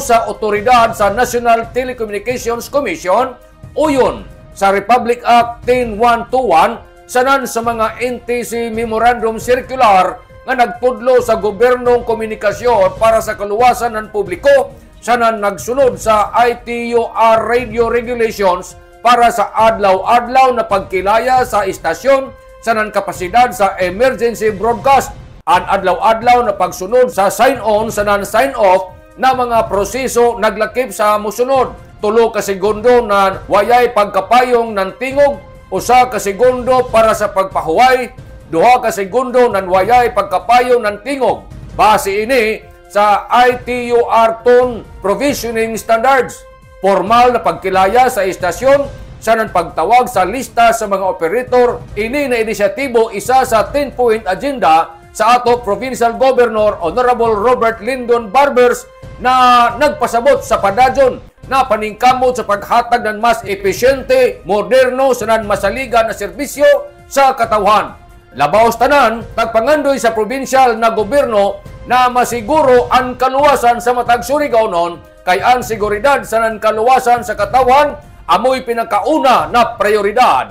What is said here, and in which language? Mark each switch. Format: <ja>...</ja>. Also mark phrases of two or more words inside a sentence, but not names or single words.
<sgd>sa otoridad sa National Telecommunications Commission uyon sa Republic Act 10121 sanan sa mga NTC Memorandum Circular nga nagpudlo sa gobernong komunikasyon para sa kaluwasan ng publiko sanan nagsunod sa ITUR</sgd> <en>radio regulations</en> <sgd>para sa adlaw-adlaw na pagkilaya sa istasyon sanan kapasidad sa</sgd> <en>emergency broadcast.</en> <sgd>Ang adlaw-adlaw na pagsunod sa sign-on sa non-sign-off na mga proseso naglakip sa musunod. 3 ka segundo na wayay pagkapayong ng tingog, 1 ka segundo para sa pagpahuway, 2 ka segundo na wayay pagkapayong ng tingog. Base ini sa ITUR Tone Provisioning Standards. Formal na pagkilaya sa istasyon sa nang pagtawag sa lista sa mga operator. Ini na inisyatibo isa sa</sgd> <en>10-point agenda</en> <sgd>sa ato Provincial Governor Honorable Robert Lyndon Barbers na nagpasabot sa padadyon na paningkamot sa paghatag ng mas epesyente, moderno sa masaligan na serbisyo sa katawhan. Labaw tanan, tagpangandoy sa provincial na gobyerno na masiguro ang kaluwasan sa matag Surigao noon kay ang seguridad sa kaluwasan sa katawhan amoy pinakauna na prioridad.</sgd>